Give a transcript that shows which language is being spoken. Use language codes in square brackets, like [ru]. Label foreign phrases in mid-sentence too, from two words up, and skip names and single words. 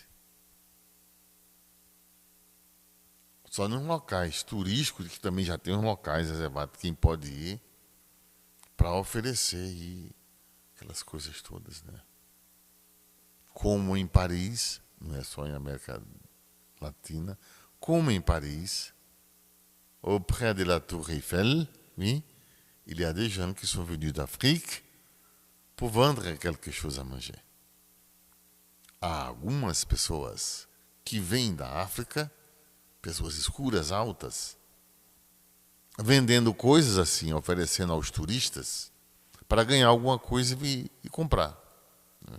[pt] Só nos locais turísticos, que também já tem uns locais reservados, quem pode ir para oferecer e aquelas coisas todas, né? Como em Paris, não é só em América Latina, como em Paris, [fr] auprès de la Tour Eiffel, oui, il y a des gens qui sont venus d'Afrique pour vendre quelque chose à manger. [pt] Há algumas pessoas que vêm da África, pessoas escuras, altas, vendendo coisas assim, oferecendo aos turistas para ganhar alguma coisa e comprar. Né?